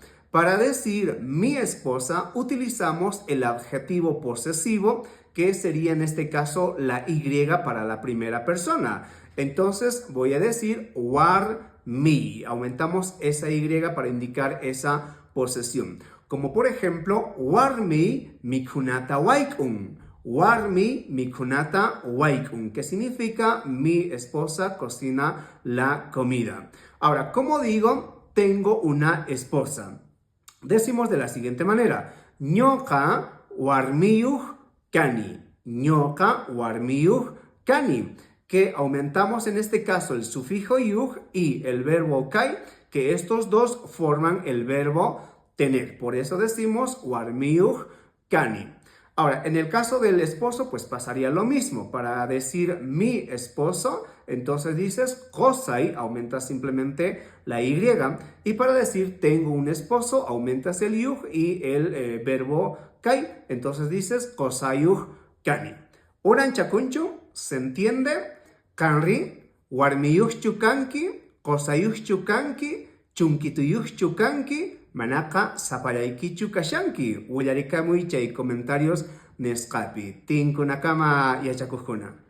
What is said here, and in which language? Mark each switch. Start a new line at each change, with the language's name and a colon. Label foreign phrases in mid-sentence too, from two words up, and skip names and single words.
Spanish: Para decir mi esposa utilizamos el adjetivo posesivo, que sería en este caso la Y para la primera persona. Entonces voy a decir war mi. Aumentamos esa Y para indicar esa posesión. Como por ejemplo,
Quechua: war mi mikunata waikun. Warmi mikunata waikun,
Spanish: que significa mi esposa cocina la comida. Ahora, ¿cómo digo tengo una esposa? Decimos de la siguiente manera:
Quechua: ñoqa warmiyuq kani. Ñoqa warmiyuq kani.
Spanish: Que aumentamos en este caso el sufijo yug y el verbo kai, que estos dos forman el verbo tener. Por eso decimos
Quechua: warmiyuq kani.
Spanish: Ahora, en el caso del esposo, pues pasaría lo mismo. Para decir mi esposo, entonces dices kosai, aumentas simplemente la Y. Y para decir tengo un esposo, aumentas el yug y el verbo kai. Entonces dices
Quechua: kosayuq kani. Uran chakunchu,
Spanish: ¿se entiende?
Quechua: Kanri, warmiyuq chukanki, kosayuq chukanki, chunkituyuq chukanki, Manaka sapallaykichu kashanki. Willarikamuy chay comentarios nesqapi. Tinkunakama yachakuqkuna.